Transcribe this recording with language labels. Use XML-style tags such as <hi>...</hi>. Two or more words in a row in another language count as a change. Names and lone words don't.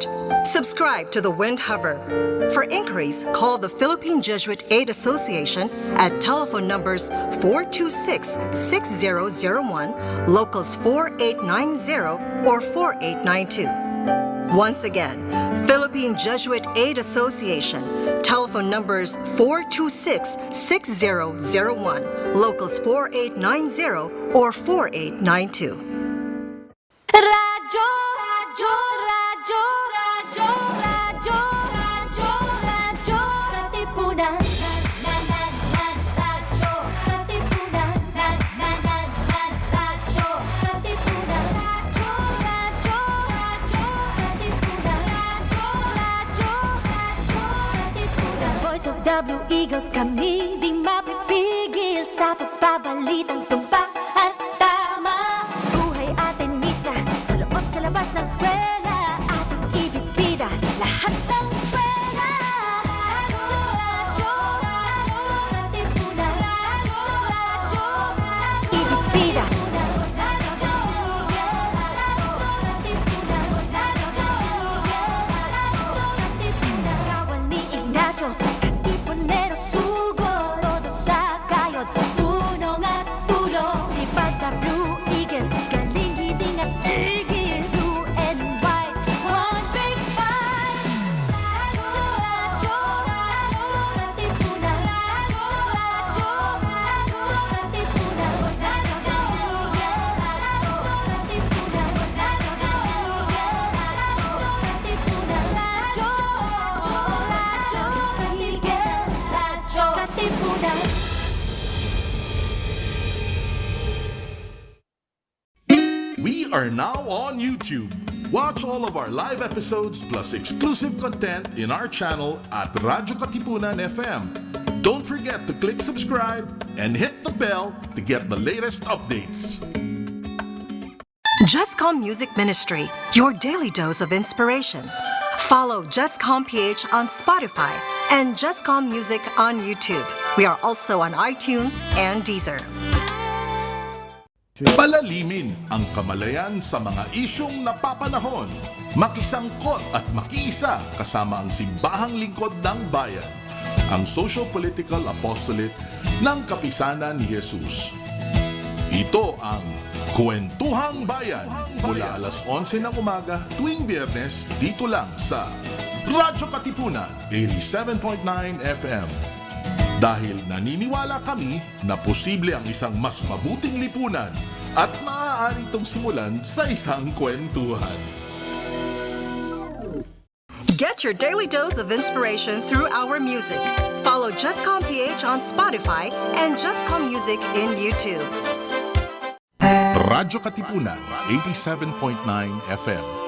<en>Subscribe to The Wind Hover. For inquiries, call the Philippine Jesuit Aid Association at telephone numbers 426-6001, locals 4890 or 4892. Once again, Philippine Jesuit Aid Association, telephone numbers 426-6001, locals 4890 or 4892.</en> <tl>Radyo, radyo, radyo, radyo, radyo, radyo, radyo, katipunan. Radyo, katipunan. Radyo, katipunan. Radyo, radyo, radyo, katipunan. Radyo, katipunan.</tl> <en>Voice of the Blue Eagle,</en> <tl>kami di mapipigil sa pagbabalitang tumpak at tama. Buhay atin sa loob, sa labas ng eskwela, ating ibibida lahat ng pera. Radyo, radyo, radyo, katipunan. Radyo, radyo, ibibida. Radyo, katipunan. Kawal ni Ignacio, katipunero sugo, todo sa kayod, tulong at tulong. Lipad na Blue Eagle, galing hiding at tigil,</tl> <en>blue and white, one big fight.</en> <tl>Radyo, radyo, radyo, katipunan. Radyo, radyo, radyo, katipunan. Radyo, katipunan. Radyo, katipunan.</tl> <en>We are now on YouTube. Watch all of our live episodes plus exclusive content in our channel at Radyo Katipunan FM. Don't forget to click subscribe and hit the bell to get the latest updates. Jescom Music Ministry, your daily dose of inspiration. Follow jescom.ph on Spotify and Jescom Music on YouTube. We are also on iTunes and Deezer.</en> <tl>Palalimin ang kamalayan sa mga isyong napapanahon. Makisangkot at makiisa kasama ang simbahang lingkod ng bayan. Ang Socio-Political Apostolate ng Kapisanan ni Jesus. Ito ang Kwentuhang Bayan mula alas 11 ng umaga tuwing Biyernes dito lang sa Radyo Katipunan 87.9 FM. Dahil naniniwala kami na posible ang isang mas mabuting lipunan at maaari itong simulan sa isang kwentuhan.</tl> <en>Get your daily dose of inspiration through our music. Follow Jescom.ph on Spotify and Jescom Music in YouTube. Radyo Katipunan 87.9 FM.</en>